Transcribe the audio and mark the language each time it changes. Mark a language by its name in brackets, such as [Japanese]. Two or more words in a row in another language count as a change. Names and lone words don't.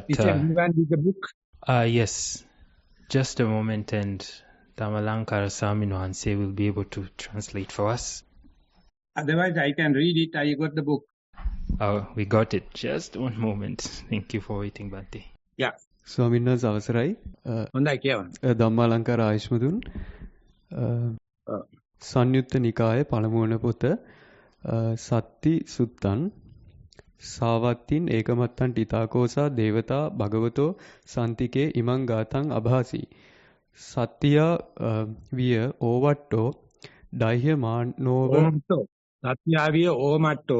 [English] Is everyone with the book? Yes. Just a moment, and Dhamalankara Swamin Wahanse will be able to translate for us. Otherwise, I can read it. I got the book. Oh, we got it. Just one moment. Thank you for waiting, Bhante. Yeah. [Sinhala] ස්වාමීන් වහන්සේ අවසරයි. හොඳයි කියවන්න. ධම්මාලංකාර ආයුෂ්මතුන් සංයුත්ත නිකායේ පළමු වන පොත සත්ති සුත්තන් [Pali] සාවත්තින් ඒකමත්තන් ටිතාකෝසා දේවතා භගවතෝ සන්තිකේ ඉමං ගාතං අභාසි සත්තියා විය ඕවට්ටෝ ඩයිහ මානෝව සත්‍යාවිය ඕමට්ටෝ